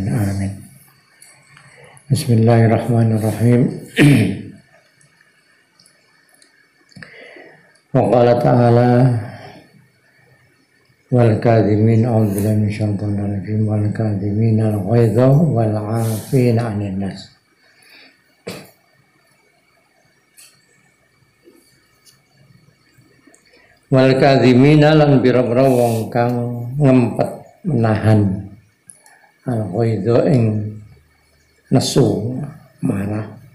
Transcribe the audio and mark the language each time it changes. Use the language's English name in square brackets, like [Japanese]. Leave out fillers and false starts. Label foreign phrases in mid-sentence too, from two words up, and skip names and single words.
[Arabic] Amin. Bismillahirrahmanirrahim. وقال تعالى والكاظمين أعوذ بالله من الشيطان الرجيم والكاظمين الغيظ والعافين عن الناس. والكاظمين [Javanese] lan bira-bira wong kang ngempet menahan al-ghaidha ing nesu marah.